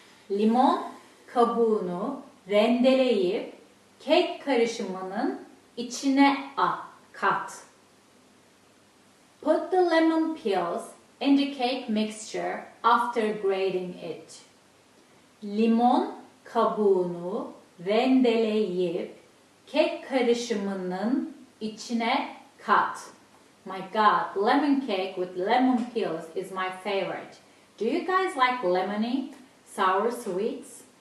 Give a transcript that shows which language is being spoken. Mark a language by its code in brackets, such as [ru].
[tr] Limon kabuğunu rendeleyip kek karışımının içine kat. [en] Put the lemon peels in the cake mixture after grating it. [tr] Limon kabuğunu rendeleyip kek karışımının içine kat. [en] My God, lemon cake with lemon peels is my favorite. Do you guys like lemony, sour sweets?